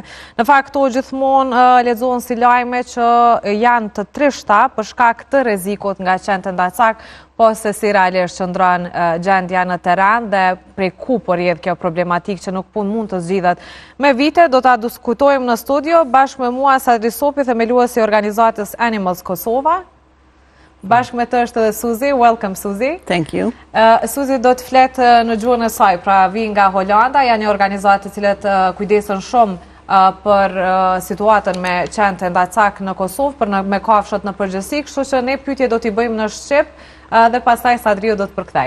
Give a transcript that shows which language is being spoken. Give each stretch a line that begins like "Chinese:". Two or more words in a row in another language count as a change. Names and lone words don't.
Albanian: Në fakt, to gjithmonë lexohen si lajme që janë të trishta për shkak të rrezikut nga qend e Ndacak, po se si realisht qëndron gjendja në terren dhe prej ku po rrjedh kjo problematikë që nuk mund të zgjidhet me vite. Do ta diskutojmë në studio bashkë me mua Sadri Sopi, themeluesi i organizatës Animals Kosova. Bashkë me të është edhe Suzi.
English: Welcome, Suzi. Thank you.
Albanian: Suzi do të fletë në gjuhën e saj, pra vi nga Holanda, janë një organizatë të cilët kujdesen shumë për situatën me qend e Ndacak në Kosovë, për me kafshët në përgjithësi, kështu që ne pyetje do t'i bëjmë në shqip dhe pastaj Sadriu do të përkthej.